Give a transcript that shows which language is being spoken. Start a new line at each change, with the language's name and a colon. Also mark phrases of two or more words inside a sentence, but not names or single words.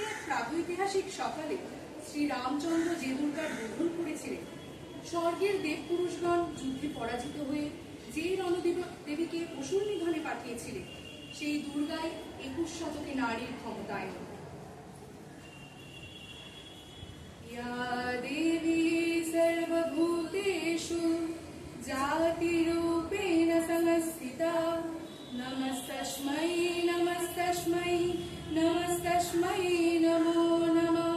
Bangla: প্রাগৈতিহাসিক সকালে শ্রী রামচন্দ্র যে দুর্গার বোধন করেছিলেন, স্বর্গের দেবপুরুষগণ যুদ্ধে পরাজিত হয়ে যে রণদেবীকে অসুর নিধনে পাঠিয়েছিলেন, সেই দুর্গাই 21 শতকে নারীর ক্ষমতায়ন।
Sanskrit: या देवी सर्वभूतेषु जातिरूपेण संस्थिता नमस्तस्मै नमस्तस्मै नमस्तस्मै नमो नमः।